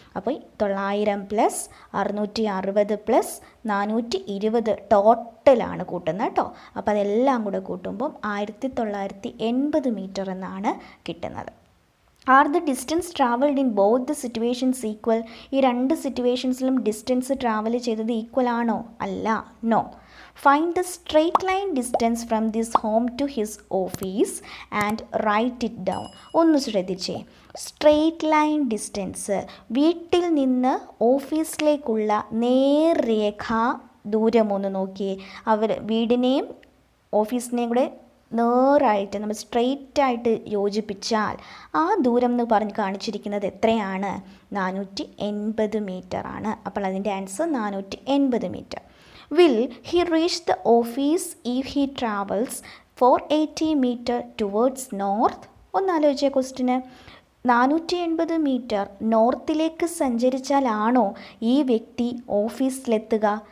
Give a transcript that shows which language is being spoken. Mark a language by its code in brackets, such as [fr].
[ml] അപ്പോൾ 900 plus 660 plus 420 ടോട്ടലാണ് കൂട്ടുന്നത് കേട്ടോ. അപ്പോൾ അതെല്ലാം കൂടെ കൂട്ടുമ്പം 1980 മീറ്റർ എന്നാണ് കിട്ടുന്നത്. [en] Are the distance travelled in both the situations equal? [ml] ഈ രണ്ട് സിറ്റുവേഷൻസിലും ഡിസ്റ്റൻസ് ട്രാവൽ ചെയ്തത് ഈക്വൽ ആണോ? അല്ല, no. [en] Find the straight line distance from this home to his office and write it down. [ml] ഒന്ന് ശ്രദ്ധിച്ചേ, സ്ട്രെയിറ്റ് ലൈൻ ഡിസ്റ്റൻസ്, വീട്ടിൽ നിന്ന് ഓഫീസിലേക്കുള്ള നേർരേഖ ദൂരം ഒന്ന് നോക്കിയേ. വീടിനെയും ഓഫീസിനെയും കൂടെ നേരായിട്ട് നമ്മൾ സ്ട്രെയിറ്റ് ആയിട്ട് യോജിപ്പിച്ചാൽ ആ ദൂരം എന്ന് പറഞ്ഞ് കാണിച്ചിരിക്കുന്നത് എത്രയാണ്? 480 മീറ്റർ ആണ്. അപ്പോൾ അതിൻ്റെ answer 480 metre. [en] Will he reach the office if he travels 480 meter towards north? [ml] ഒന്നാലോചിച്ച question 480 metre നോർത്തിലേക്ക് സഞ്ചരിച്ചാലാണോ ഈ വ്യക്തി ഓഫീസിലെത്തുക?